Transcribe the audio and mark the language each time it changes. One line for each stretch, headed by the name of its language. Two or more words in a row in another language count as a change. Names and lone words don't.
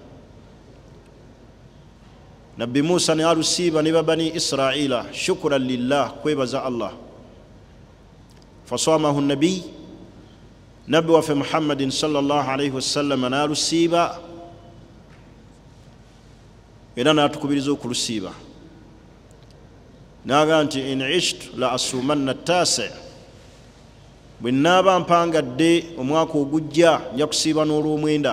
Ganda: Nabbi Musa ne alusiiba ne Bani Israila
Arabic: شكرا لله,
Ganda: kwebaza Allah.
Arabic: فصامه النبي,
Ganda: Nabbi waffe Muhammadin
Arabic: صلى الله عليه وسلم
Ganda: n'alusiiba era n'atukubiriza okulusiiba. N'agaa nti
Arabic: إن عشت لأصومن التاسع,
Ganda: bwe nnaaba mpangadde omwaka ogujja nja kusiiba n'olw'omwenda.